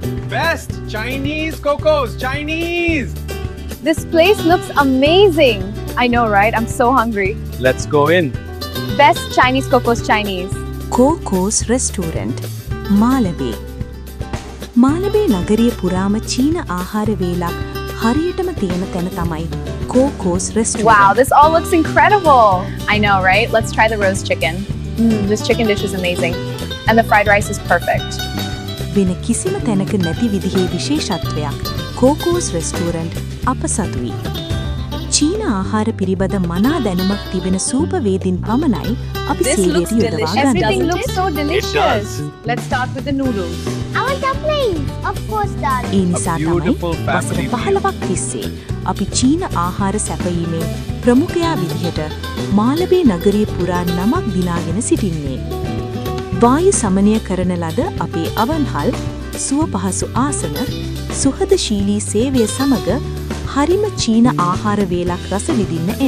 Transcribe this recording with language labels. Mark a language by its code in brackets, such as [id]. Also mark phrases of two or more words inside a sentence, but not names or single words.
[en] Best Chinese Cocos, Chinese! This place looks amazing. I know, right? I'm so hungry. Let's go in. Best Chinese Cocos Chinese. [si] කෝකෝස් රෙස්ටෝරන්ට් මාලබේ මාලබේ නගරිය පුරාම චීන ආහාර වේලක් හරියටම තියෙන තැන තමයි කෝකෝස් [en] Wow, රෙස්ටෝරන්ට්. this all looks incredible. I know, right? Let's try the roast chicken. This chicken dish is amazing. And the fried rice is perfect. [si] වෙන කිසිම තැනක නැති විදිහේ විශේෂත්වයක් කෝකෝස් රෙස්ටෝරන්ට් අප සතුයි. චීන ආහාර පිළිබඳ මනා දැනුමක් තිබෙන සූපවේදීන් පමණයි අපි සේවයට යොදවා ගන්නේ. [en] Everything looks so delicious. does. Let's start with the noodles. I want dumplings. Of course, darling. [si] ඒ නිසා තමයි [en] beautiful family [si] වසර 15ක් තිස්සේ අපි චීන ආහාර සැපයීමේ ප්‍රමුඛයා විදිහට මාලබේ නගරිය පුරා නමක් දිනාගෙන සිටින්නේ. වායු සමනය කරන ලද අපේ අවන්හල් සුව පහසු ආසන සුහදශීලී සේවය සමග හරිම චීන ආහාර වේලක් රස විඳින්න එන්න.